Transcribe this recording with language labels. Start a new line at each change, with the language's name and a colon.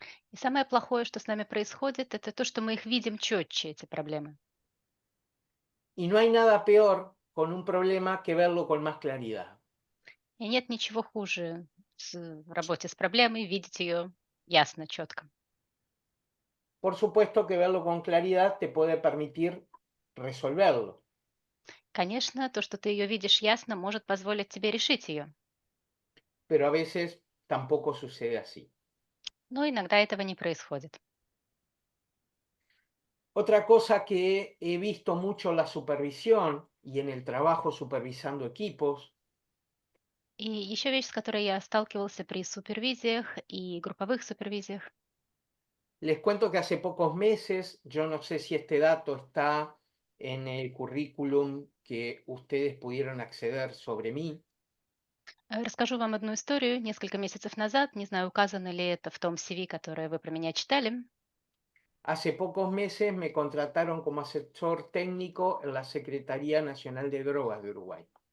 Russian: И самое плохое, что с нами происходит, это то, что мы их видим четче, эти проблемы.
Spanish: Y no hay nada peor con un problema que verlo con más claridad.
Russian: И нет ничего хуже в работе с проблемой, видеть ее ясно, четко.
Spanish: Por supuesto que verlo con claridad te puede permitir resolverlo,
Russian: Конечно, то, что ты ее видишь ясно, может позволить тебе решить ее,
Spanish: pero a veces tampoco sucede así.
Russian: но иногда этого не происходит.
Spanish: Otra cosa que he visto mucho en la supervisión y en el trabajo supervisando equipos,
Russian: И еще вещь, с которой я сталкивался при супервизиях и групповых супервизиях.
Spanish: les cuento que hace pocos meses, yo no sé si este dato está en el currículum que ustedes pudieron acceder sobre mí.
Russian: Расскажу вам одну историю. Несколько месяцев назад, не знаю, указано ли это в том CV, которое вы про меня читали,
Spanish: Hace pocos meses me contrataron como asesor técnico en la Secretaría Nacional de Drogas de Uruguay.